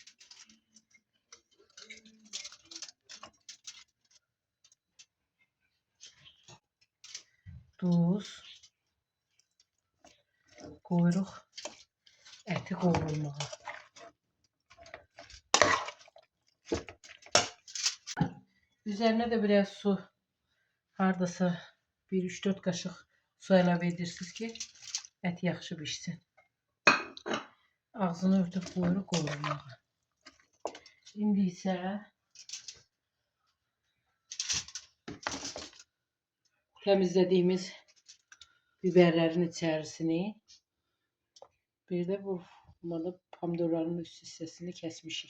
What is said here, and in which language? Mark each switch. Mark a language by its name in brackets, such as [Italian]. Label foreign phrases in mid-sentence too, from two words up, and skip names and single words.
[Azerbaijani] Duz. Koyuruq eti qovrulmağa. [Turkish] Üzerine de biraz su, [Azerbaijani] hardasa 1-3-4 kaşık su əlavə edirsiniz ki, et yaxşı pişsin. Ağzını örtüb qoyuruq qovrulmağa. İndi isə təmizlədiyimiz biberlərin içərisini, bir də bu pomidorların üst hissəsini kəsmişik.